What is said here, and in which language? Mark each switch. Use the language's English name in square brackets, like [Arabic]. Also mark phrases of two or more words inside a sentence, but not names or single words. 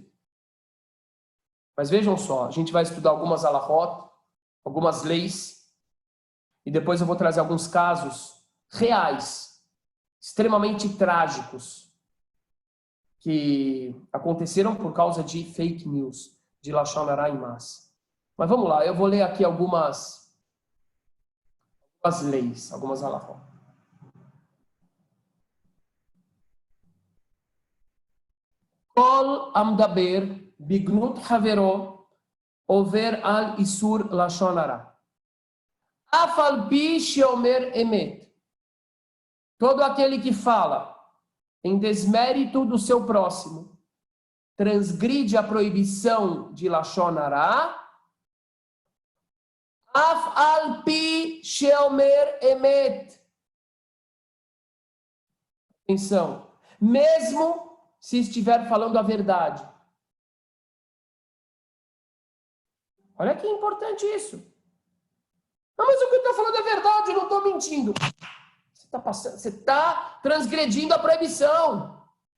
[Portuguese] Mas vejam só, a gente vai estudar algumas halachot, algumas leis, e depois eu vou trazer alguns casos reais, extremamente trágicos, que aconteceram por causa de [English] fake news, [Portuguese] de [Hebrew] לשון הרע [Portuguese] em massa. Mas vamos lá, eu vou ler aqui algumas leis, algumas halachot. [Hebrew] כל המדבר בגנות חברו עובר על איסור לשון הרע. אף על פי שאומר אמת. [Portuguese] Todo aquele que fala em desmérito do seu próximo transgride a proibição de [Hebrew] לשון הרע. אף על פי שאומר אמת. [Portuguese] Atenção. Mesmo se estiver falando a verdade. Olha que importante isso. Não, mas o que eu estou falando é verdade, eu não estou mentindo. Você está transgredindo a proibição.